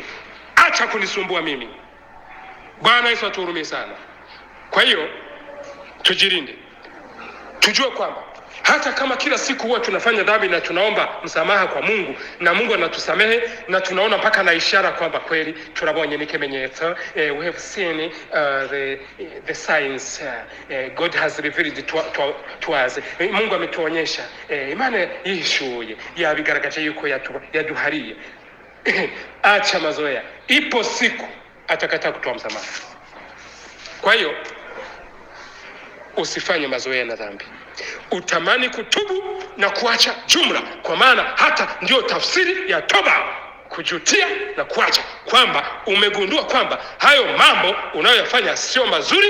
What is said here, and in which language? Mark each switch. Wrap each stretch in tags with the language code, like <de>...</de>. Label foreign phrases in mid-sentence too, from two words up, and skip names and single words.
<sw>Acha kunisumbua mimi. Bwana Yesu atuhurumie sana. Kwa hiyo tujilinde. Tujue kwamba hata kama kila siku huwa tunafanya dhambi na tunaomba msamaha kwa Mungu na Mungu anatusamehe, na tunaona mpaka na ishara kwamba kweli</sw> <rn>turabonye n'ikimenyetso,</rn> <en>we have seen the signs, God has revealed to us.</en> <sw>Mungu ametuonyesha,</sw> <rn>Imana yishuye yabigaragaje yuko yaduhariye.</rn> <sw>Acha mazoea, ipo siku atakataa kutoa msamaha. Kwa hiyo usifanye mazoea na dhambi. Utamani kutubu na kuacha jumla, kwa maana hata ndio tafsiri ya toba, kujutia na kuacha, kwamba umegundua kwamba hayo mambo unayoyafanya sio mazuri.</sw>